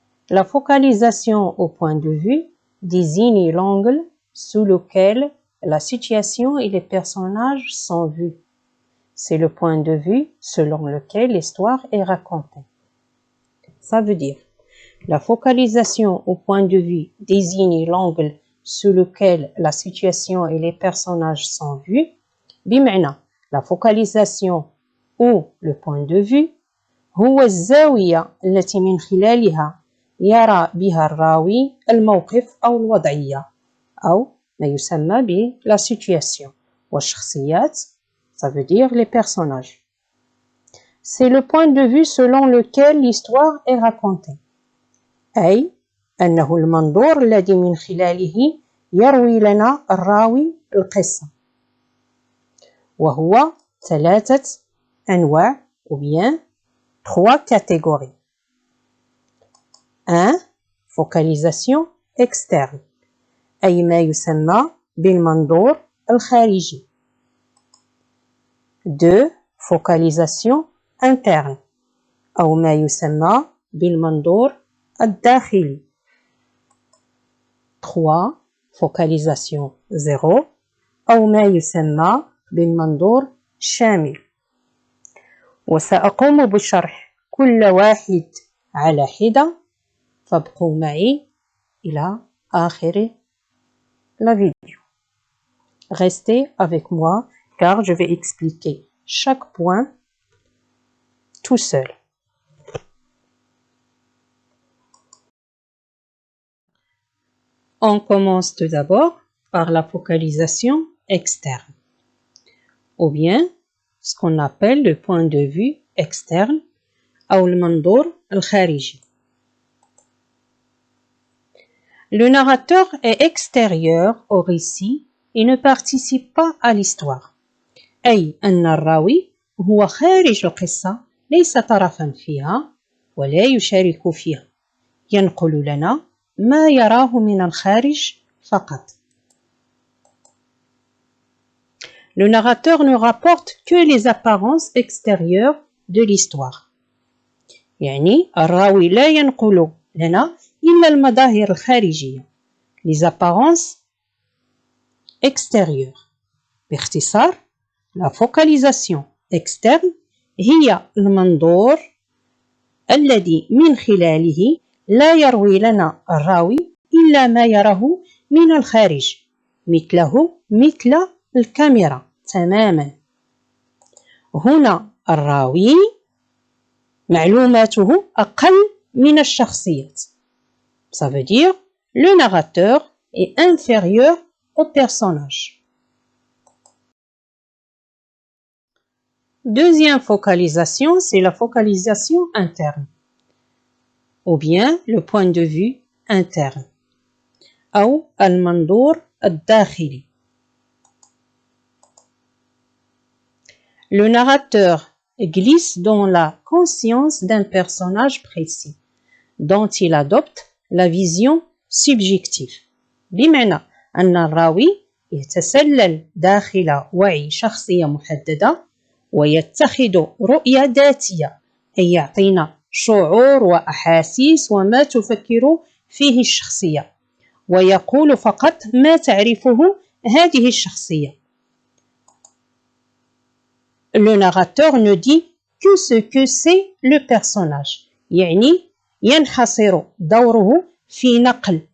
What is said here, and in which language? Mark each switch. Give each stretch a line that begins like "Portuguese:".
French: La focalisation au point de vue désigne l'angle sous lequel la situation et les personnages sont vus. C'est le point de vue selon lequel l'histoire est racontée. Ça veut dire, la focalisation au point de vue désigne l'angle sous lequel la situation et les personnages sont vus.
Arabic: بمعنى,
French: la focalisation ou le point de vue
Arabic: هو الزاوية التي من خلالها يرى بها الراوي الموقف أو الوضعية أو ما يسمى ب
French: la situation.
Arabic: والشخصيات,
French: ça veut dire les personnages. C'est le point de vue selon lequel l'histoire est racontée.
Arabic: أي أنه المنظور الذي من خلاله يروي لنا الراوي القصة. وهو 3 أنواع
French: ou bien 3 catégories. 1. Focalisation externe
Arabic: أي ما يسمى بالمنظور الخارجي. 2.
French: Focalisation interne
Arabic: أو ما يسمى بالمنظور الداخلي. 3.
French: Focalisation zéro
Arabic: أو ما يسمى بالمنظور الشامل. وسأقوم بشرح كل واحد على حدة، فابقوا معي إلى آخر la vidéo.
French: Restez avec moi car je vais expliquer chaque point tout seul. On commence tout d'abord par la focalisation externe, ou bien ce qu'on appelle le point de vue externe ou le
Arabic: mandour al-khariji.
French: Le narrateur est extérieur au récit et ne participe pas à l'histoire.
Arabic: أي أن الراوي هو خارج القصة ليس طرفا فيها ولا يشارك فيها. ينقل لنا ما يراه من الخارج فقط.
French: Le narrateur ne rapporte que les apparences extérieures de l'histoire.
Arabic: يعني الراوي لا ينقل لنا إلا المظاهر الخارجية.
French: Les apparences extérieures.
Arabic: باختصار,
French: la focalisation externe
Arabic: هي المنظور الذي من خلاله لا يروي لنا الراوي إلا ما يراه من الخارج مثل الكاميرا تماما. هنا الراوي معلوماته أقل من الشخصيات.
French: Ça veut dire le narrateur est inférieur au personnage. Deuxième focalisation, c'est la focalisation interne, ou bien le point de vue interne,
Arabic: أو المنظور الداخلي.
French: Le narrateur glisse dans la conscience d'un personnage précis, dont il adopte la vision subjective.
Arabic: بمعنى أن الراوي يتسلل داخل وعي شخصية محددة ويتخذ رؤية ذاتية، أي يعطينا شعور وأحاسيس وما تفكر فيه الشخصية، ويقول فقط ما تعرفه هذه الشخصية.
French: Le narrateur ne dit que ce que sait le personnage.
Arabic: يعني ينحصر دوره في نقل